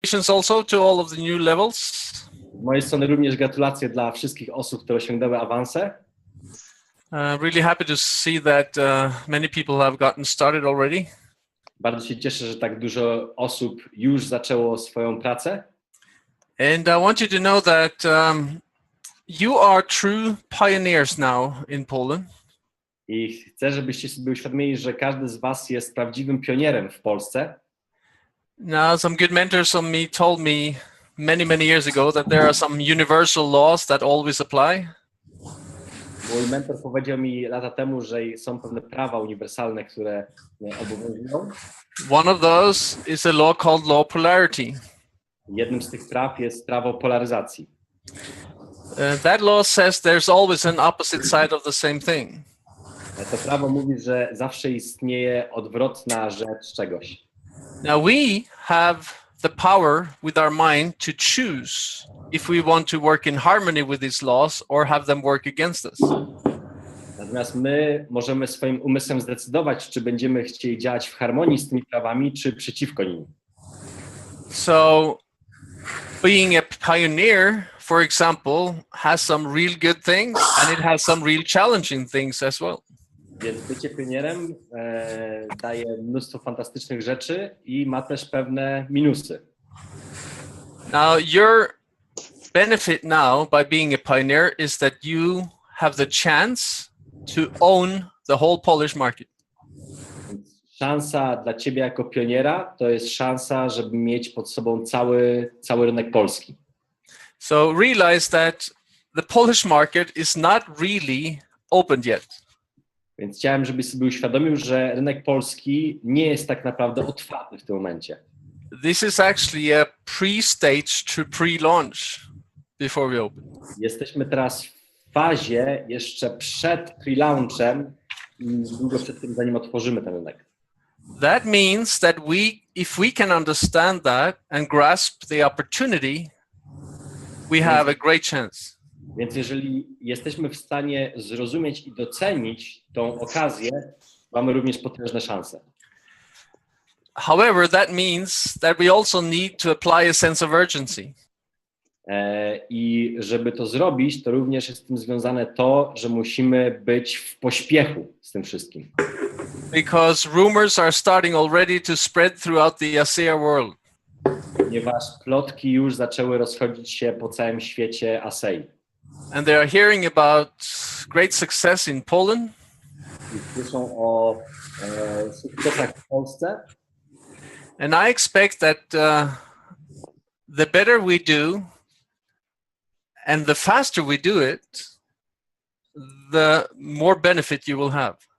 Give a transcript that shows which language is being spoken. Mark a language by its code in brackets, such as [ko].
[en] Congratulations also to all of the new levels. [pl] Z mojej strony również gratulacje dla wszystkich osób, które osiągnęły awanse. [en] Really happy to see that many people have gotten started already. [pl] Bardzo się cieszę, że tak dużo osób już zaczęło swoją pracę. [en] And I want you to know that you are true pioneers now in Poland. [pl] I chcę, żebyście sobie uświadomili, że każdy z was jest prawdziwym pionierem w Polsce. [en] Now, some good mentors of me told me many years ago that there are some universal laws that always apply. [pl] Mój mentor powiedział mi lata temu, że są pewne prawa uniwersalne, które obowiązują. [en] One of those is a law called law polarity. [pl] Jednym z tych praw jest prawo polaryzacji. [en] That law says there's always an opposite side of the same thing. [pl] To prawo mówi, że zawsze istnieje odwrotna rzecz czegoś. [en] Now we have the power with our mind to choose if we want to work in harmony with these laws or have them work against us. [pl] Natomiast my możemy swoim umysłem zdecydować, czy będziemy chcieli działać w harmonii z tymi prawami, czy przeciwko nim. [en] So being a pioneer, for example, has some real good things and it has some real challenging things as well. [pl] Więc bycie pionierem daje mnóstwo fantastycznych rzeczy i ma też pewne minusy. [en] Now, your benefit now by being a pioneer is that you have the chance to own the whole Polish market. [pl] Szansa dla ciebie jako pioniera to jest szansa, żeby mieć pod sobą cały rynek polski. [en] So realize that the Polish market is not really opened yet. [pl] Więc chciałem, żebyś sobie uświadomił, że rynek polski nie jest tak naprawdę otwarty w tym momencie. [en] This is actually a pre-stage to pre-launch before we open. [pl] Jesteśmy teraz w fazie jeszcze przed pre-launchem, długo przed tym, zanim otworzymy ten rynek. [en] That means that if we can understand that and grasp the opportunity, we have a great chance. [pl] Więc jeżeli jesteśmy w stanie zrozumieć i docenić tą okazję, mamy również potężne szanse. [en] However, that means that we also need to apply a sense of urgency. [pl] I żeby to zrobić, to również jest z tym związane to, że musimy być w pośpiechu z tym wszystkim. [en] Because rumors are starting already to spread throughout the ASEA world. [pl] Ponieważ plotki już zaczęły rozchodzić się po całym świecie ASEI. [en] And they are hearing about great success in Poland. [pl] I słyszą o sukcesach w Polsce. [en] And I expect that the better we do and the faster we do it, the more benefit you will have.